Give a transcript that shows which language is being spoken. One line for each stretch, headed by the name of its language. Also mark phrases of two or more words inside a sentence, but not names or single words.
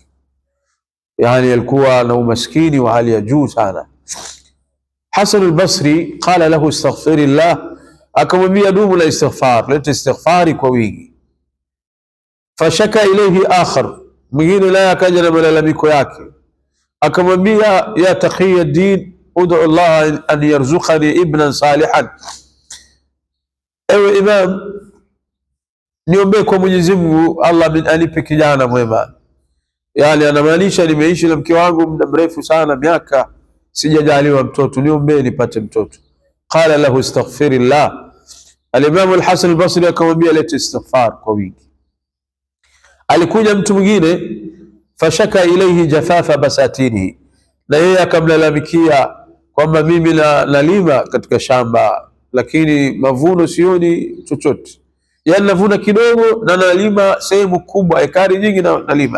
Swahili: Yani alikuwa na umaskini wa hali ya juu sana. Hasan al-Basri
Arabic: قال له أستغفر الله,
Swahili: akamwambia dumu la istighfar, leta istighfari kwa wingi.
Arabic: فشكا إليه آخر,
Swahili: mwingine naye akaja na malalamiko yake, akamwambia
Arabic: يا تقي الدين ادع الله أن يرزقني ابنا صالحا,
Swahili: ewe imam, niombe kwa Mwenyezi Mungu Allah anipe kijana mwema. Yani anamaanisha nimeishi na mke wangu muda mrefu sana, miaka sijajaliwa mtoto, niombe nipate mtoto.
Arabic: قال له أستغفر الله,
Swahili: al-Imam al-Hasan al-Basri akamwambia leta istighfar kwa wingi. Alikuja mtu mwingine
Arabic: فشكا إليه جفاف بساتينه,
Swahili: na yeye akamlalamikia kwamba mimi nalima katika shamba lakini mavuno sioni chochote, yani navuna kidogo na nalima sehemu kubwa, ekari nyingi na nalima.